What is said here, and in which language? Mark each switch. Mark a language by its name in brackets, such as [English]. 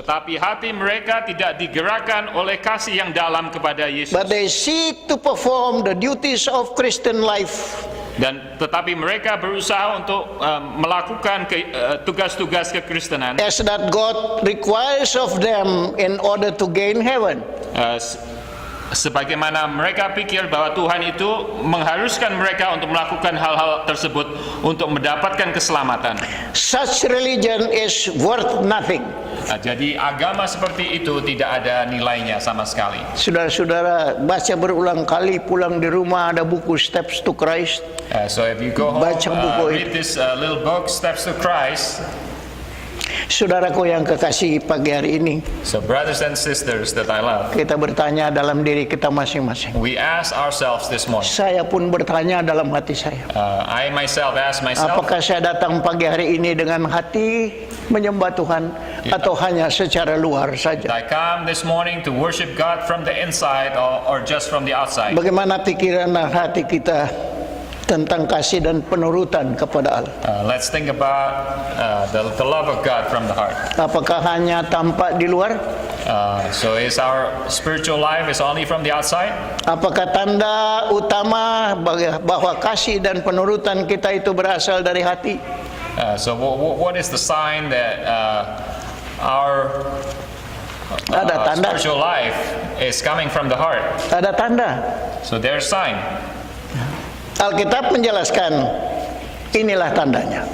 [Indonesian] Tetapi hati mereka tidak digerakkan oleh kasih yang dalam kepada Yesus. [English] but they seek to perform the duties of Christian life. [Indonesian] Dan tetapi mereka berusaha untuk melakukan tugas-tugas kekristenan [English] As that God requires of them in order to gain heaven. [Indonesian] Sebagaimana mereka pikir bahwa Tuhan itu mengharuskan mereka untuk melakukan hal-hal tersebut untuk mendapatkan keselamatan. [English] Such religion is worth nothing. [Indonesian] Jadi agama seperti itu tidak ada nilainya sama sekali. Saudara-saudara baca berulang kali, pulang di rumah ada buku Steps to Christ. [English] So if you go home, [Indonesian] Baca buku [English] read this little book, Steps to Christ. [Indonesian] Saudaraku yang kekasih, pagi hari ini [English] So brothers and sisters that I love, [Indonesian] kita bertanya dalam diri kita masing-masing. [English] we ask ourselves this morning. [Indonesian] Saya pun bertanya dalam hati saya, [English] I myself ask myself, [Indonesian] apakah saya datang pagi hari ini dengan hati menyembah Tuhan atau hanya secara luar saja? [English] I come this morning to worship God from the inside or just from the outside. [Indonesian] Bagaimana pikiran dan hati kita tentang kasih dan penurutan kepada Allah? [English] Let's think about the love of God from the heart. [Indonesian] Apakah hanya tampak di luar? [English] So is our spiritual life is only from the outside? [Indonesian] Apakah tanda utama bahwa kasih dan penurutan kita itu berasal dari hati? [English] So what is the sign that our [Indonesian] Ada tanda. [English] spiritual life is coming from the heart? [Indonesian] Ada tanda. [English] So there's sign. [Indonesian] Alkitab menjelaskan, inilah tandanya.